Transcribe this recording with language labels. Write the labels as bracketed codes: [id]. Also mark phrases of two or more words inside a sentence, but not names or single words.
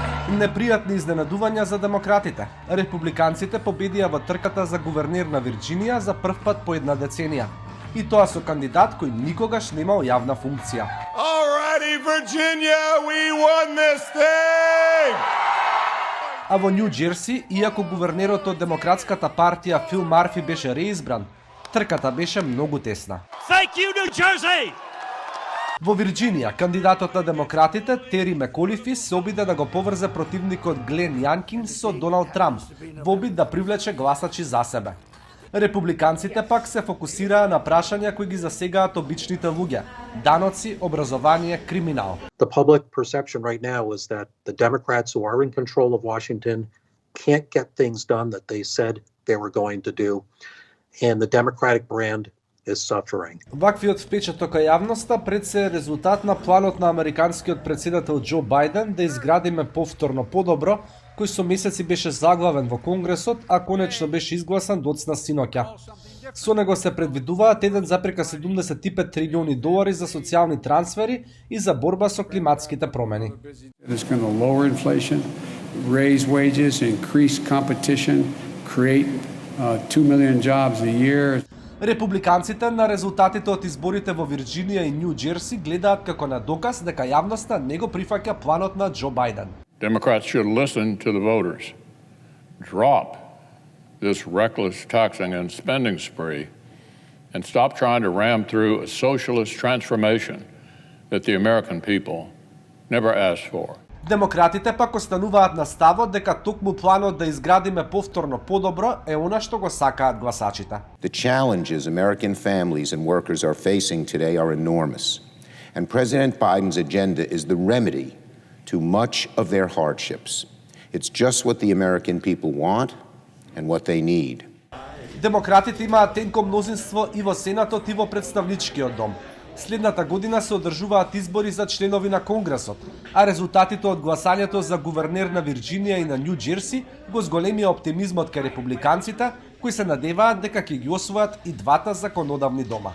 [mk] Непријатни изненадувања за демократите. Републиканците победија во трката за гувернер на Вирџинија за прв пат по една деценија. И тоа со кандидат кој никогаш немал јавна функција. [en] Alrighty, Virginia, we won this thing! [mk] А во Њу Џерси, иако гувернерот од Демократската партија Фил Марфи беше реизбран, трката беше многу тесна. [en] Thank you, New Jersey! [mk] Во Вирџинија, кандидатот на демократите, Тери Меколифи, се обиде да го поврзе противникот Глен Јанкинс со Доналд Трамп, во обид да привлече гласачи за себе. Републиканците пак се фокусираа на прашања кои ги засегаат обичните луѓе: даноци, образование, криминал. [en] The public perception right now is that the Democrats who are in control of Washington can't get things done that they said they were going to do, and the Democratic brand is suffering. [mk] Ваквиот впечаток кај јавноста пред се резултат на планот на американскиот претседател Џо Бајден да изградиме повторно подобро, кој со месеци беше заглавен во Конгресот, а конечно беше изгласан доцна синоќа. Со него се предвидуваат 1,75 трилиони долари за социјални трансфери и за борба со климатските промени. [en] It's going to lower inflation, raise wages, increase competition, create 2 million jobs a year. [mk] Републиканците на резултатите од изборите во Вирџинија и Њу Џерси гледаат како на доказ дека јавноста не го прифаќа планот на Џо Бајден. [en] Democrats should listen to the voters. Drop this reckless taxing and spending spree and stop trying to ram through a socialist transformation that the American people never asked for. [mk] Демократите пак остануваат на ставот дека токму планот да изградиме повторно подобро е она што го сакаат гласачите. [en] The challenges American families and workers are facing today are enormous, and President Biden's agenda is the remedy to much of their hardships. It's just what the American people want and what they need. [mk] Демократите имаат тенко мнозинство и во Сенатот и во Представничкиот дом. Следната година се одржуваат избори за членови на Конгресот, а резултатите од гласањето за гувернер на Вирџинија и на Њу Џерси го зголемија оптимизмот кај републиканците, кои се надеваат дека ќе ги освојат и двата законодавни дома.